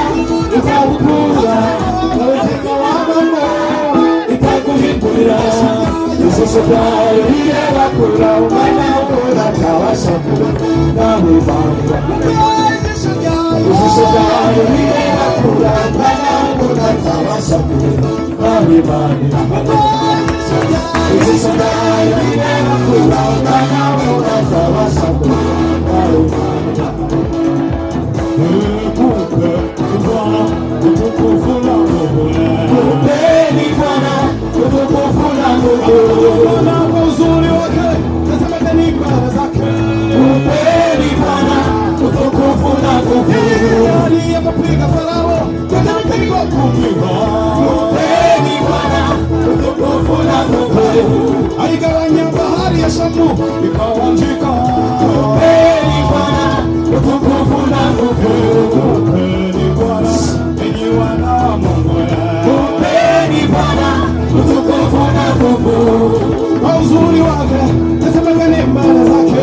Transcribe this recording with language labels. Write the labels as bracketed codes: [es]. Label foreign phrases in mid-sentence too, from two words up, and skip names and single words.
[rw] itagukura ntabuzima wabamo itaguhindurira ijisho ryawe rireba kure umwana w'umuntu atabasha kureba nawe Imana irahareba ijisho ryawe rireba kure umwana w'umuntu atabasha kureba nawe Imana irahareba ijisho ryawe rireba kure umwana w'umuntu atabasha kureba nawe Imana irahareba [sw] utukufu na nguvu kupeni Bwana utukufu na nguvu kwa uzuri wake tazama ni ibada zake kupeni Bwana utukufu na nguvu aliyepiga Farao katika kupiga kupeni Bwana utukufu na nguvu aligawanya bahari ya Shamu ikawanyika kupeni Bwana utukufu na nguvu kupeni Bwana enyi wana Mungu kupeni Bwana utukufu kwa uzuri wake, nasema ni mbele zake.